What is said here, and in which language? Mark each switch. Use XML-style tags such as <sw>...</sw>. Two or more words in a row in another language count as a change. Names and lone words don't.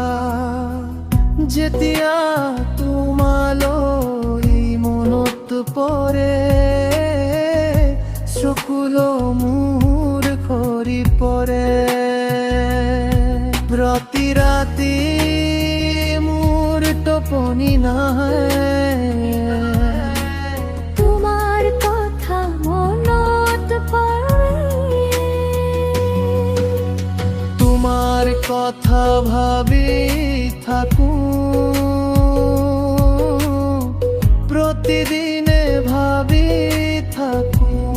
<as>যেতিয়া তোমালৈ মনত পৰে, চকুলো মোৰ সৰি পৰে। প্ৰতি ৰাতি মোৰ টোপনি নাহে,</as> <bn>তোমার কথা মনত পড়ে। তোমার কথা ভাবি থাকো, প্রতিদিনে ভাবি থাকো।</bn>